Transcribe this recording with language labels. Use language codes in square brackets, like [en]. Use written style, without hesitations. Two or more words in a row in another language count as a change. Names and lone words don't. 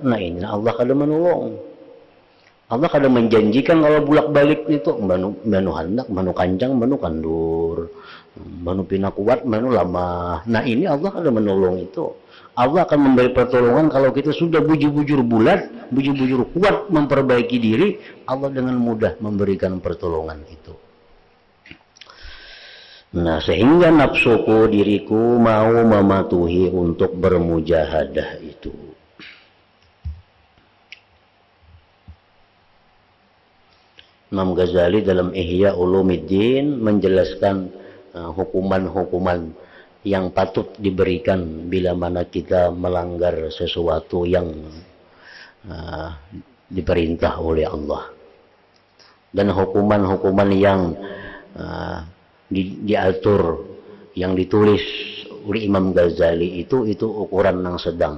[bjn] Nah ini Allah kada menolong. Allah kada menjanjikan kalau bulak-balik itu banu hendak, banu kanjang, banu kandur, banu pina kuat, banu lama. [id] Nah ini Allah kada menolong itu. Allah akan memberi pertolongan kalau kita sudah bujur-bujur bulat, bujur-bujur kuat memperbaiki diri, Allah dengan mudah memberikan pertolongan itu. Nah, sehingga nafsuku, diriku mau mematuhi untuk bermujahadah itu. Imam Ghazali dalam Ihya Ulumuddin menjelaskan hukuman-hukuman yang patut diberikan bila mana kita melanggar sesuatu yang diperintah oleh Allah, dan hukuman-hukuman yang diatur, yang ditulis oleh Imam Ghazali itu ukuran yang sedang.